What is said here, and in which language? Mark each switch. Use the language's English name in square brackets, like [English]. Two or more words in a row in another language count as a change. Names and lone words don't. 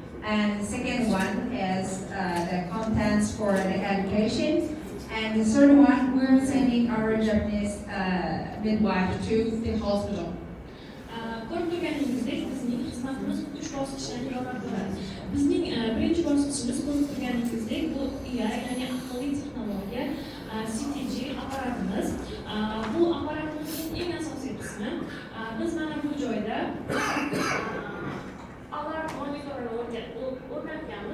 [English] And the second one is the contents for the education. And the third one, we're sending our Japanese midwife to the hospital. [Uzbek] Ko'rib turganingizdek, bizning xizmatimiz 3 bosqichdan iborat bo'ladi. Bizning birinchi bosqichimiz ko'rib turganingizdek, bu ya'ni aqlli texnologiya CTG apparatimiz. Bu apparatimizning eng asosiy qismi biz mana bu joyda alarm monitorini o'rnatganmiz.